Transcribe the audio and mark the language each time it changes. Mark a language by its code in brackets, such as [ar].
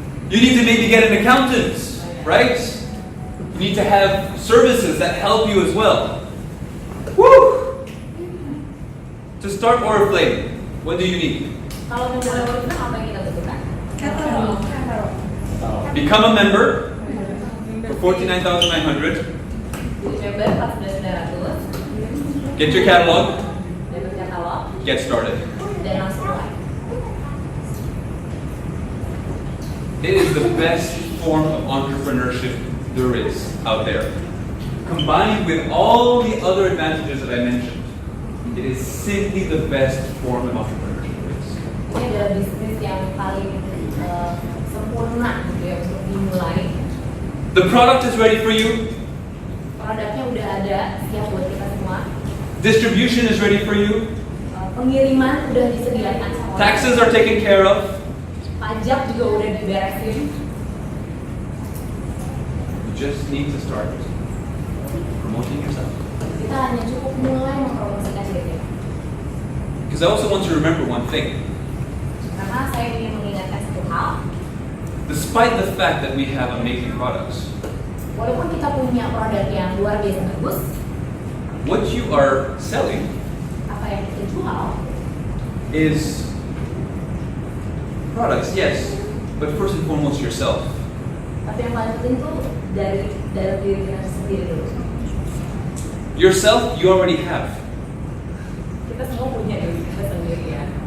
[en] You need to maybe get an accountant, right? You need to have services that help you as well. Woo! To start Oriflame, what do you need? [id] Kalau mau mulai Oriflame apa yang kita butuhkan? Katalog. [en] Become a member for 49,900. [id] Member 49.900. [en] Get your catalog. [id] Dapat katalog [en] Get started. [id] dan langsung mulai. [en] It is the best form of entrepreneurship there is out there. Combined with all the other advantages that I mentioned, it is simply the best form of entrepreneurship there is. [id] Ini adalah bisnis yang paling sempurna gitu ya untuk dimulai. [en] The product is ready for you. [id] Produknya udah ada, siap buat kita semua. [en] Distribution is ready for you. [id] Pengiriman udah disediakan sama orang. [en] Taxes are taken care of. [id] Pajak juga udah diberesin. [en] You just need to start promoting yourself. [id] Kita hanya cukup mulai mempromosikan diri kita. [en] Because I also want you to remember one thing. [id] Karena saya ingin mengingatkan satu hal. [en] Despite the fact that we have amazing products, [id] Walaupun kita punya produk yang luar biasa bagus, [en] what you are selling [id] apa yang kita jual [en] is products, yes, but first and foremost yourself. [id] tapi yang paling penting tuh dari dalam diri kita sendiri dulu. [en] Yourself, you already have. [id] Kita semua punya diri kita sendiri ya.